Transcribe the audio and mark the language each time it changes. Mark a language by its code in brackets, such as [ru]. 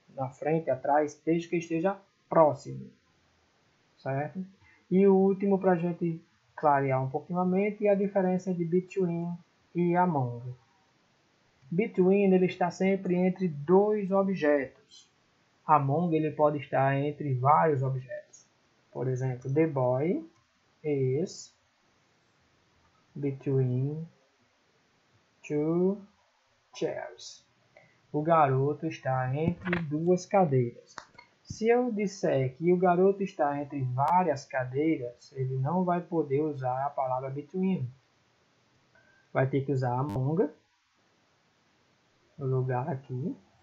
[pt] Na frente, atrás, desde que esteja próximo. Certo? E o último para a gente clarear um pouquinho a mente é a diferença de between e among. Between ele está sempre entre dois objetos. Among ele pode estar entre vários objetos. Por exemplo, [en] the boy is between two chairs. [pt] O garoto está entre duas cadeiras. Se eu disser que o garoto está entre várias cadeiras, ele não vai poder usar a palavra between. Vai ter que usar among, no lugar aqui.